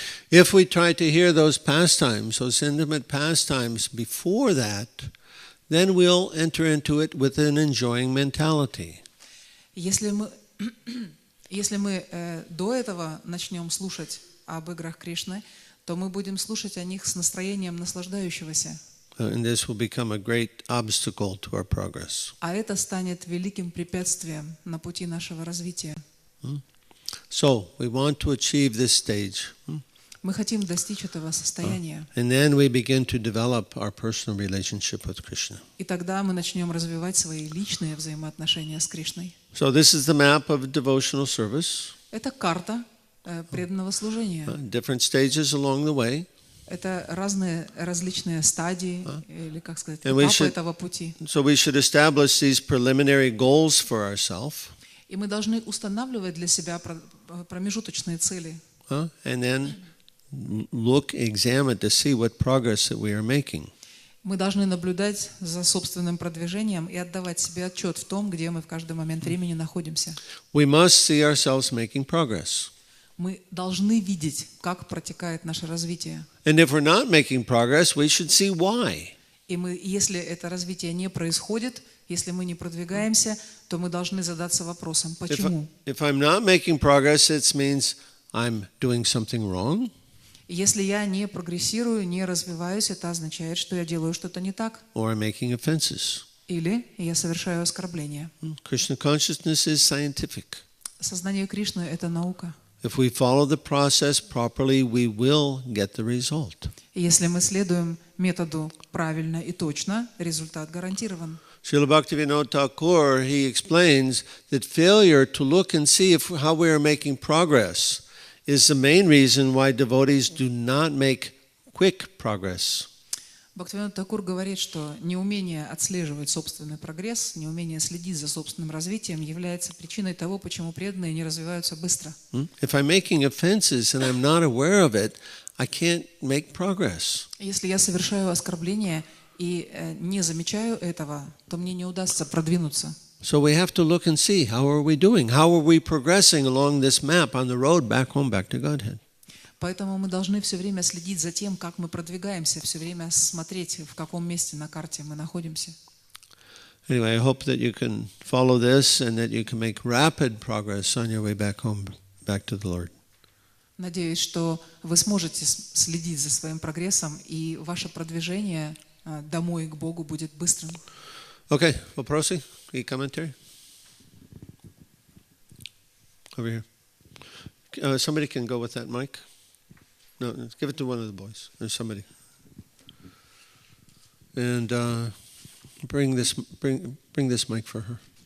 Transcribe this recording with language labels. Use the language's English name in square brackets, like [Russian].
[English] If we try to hear those pastimes, those intimate pastimes before that, then we'll enter into it with an enjoying mentality. [Russian] Если мы до этого начнем слушать об играх Кришны, то мы будем слушать о них с настроением наслаждающегося. [English] And this will become a great obstacle to our progress. [Russian] А это станет великим препятствием на пути нашего развития. [English] So, we want to achieve this stage. [Russian] Мы хотим достичь этого состояния. [English] And then we begin to develop our personal relationship with Krishna. [Russian] И тогда мы начнем развивать свои личные взаимоотношения с Кришной. [English] So this is the map of devotional service. [Russian] Это карта преданного служения. [English] Different stages along the way. [Russian] Это различные стадии, или, как сказать, этапы этого пути. [English] So we should establish these preliminary goals for ourselves. [Russian] И мы должны устанавливать для себя промежуточные цели. [English] And then examine to see what progress that we are making. [Russian] Мы должны наблюдать за собственным продвижением и отдавать себе отчет в том, где мы в каждый момент времени находимся. [English] We must see ourselves making progress. [Russian] Мы должны видеть, как протекает наше развитие. [English] And if we're not making progress, we should see why. [Russian] И если это развитие не происходит, если мы не продвигаемся, то мы должны задаться вопросом, почему? [English] If I'm not making progress, it means I'm doing something wrong. [Russian] Если я не прогрессирую, не развиваюсь, это означает, что я делаю что-то не так. [English] Or I'm making offenses. [Russian] Или я совершаю оскорбление. [English] Krishna consciousness is scientific. [Russian] Сознание Кришны – это наука. [English] If we follow the process properly, we will get the result. [Russian] И если мы следуем методу правильно и точно, результат гарантирован. [English] Srila Bhaktivinoda Thakur, he explains that failure to look and see how we are making progress is the main reason why devotees do not make quick progress. [Russian] Бхактивинода Такур говорит, что неумение отслеживать собственный прогресс, неумение следить за собственным развитием является причиной того, почему преданные не развиваются быстро. [English] If I'm making offenses and I'm not aware of it, I can't make progress. [Russian] Если я совершаю оскорбление и не замечаю этого, то мне не удастся продвинуться. [English] So we have to look and see, how are we doing? How are we progressing along this map on the road back home, back to Godhead? [Russian] Поэтому мы должны все время следить за тем, как мы продвигаемся, все время смотреть, в каком месте на карте мы находимся. [English] Anyway, I hope that you can follow this and that you can make rapid progress on your way back home, back to the Lord. [Russian] Надеюсь, что вы сможете следить за своим прогрессом, и ваше продвижение домой к Богу будет быстрым. Okay, вопросы и комментарии? [English] Over here. Somebody can go with that mic. No, give it to one of the boys or somebody. And bring this mic for her.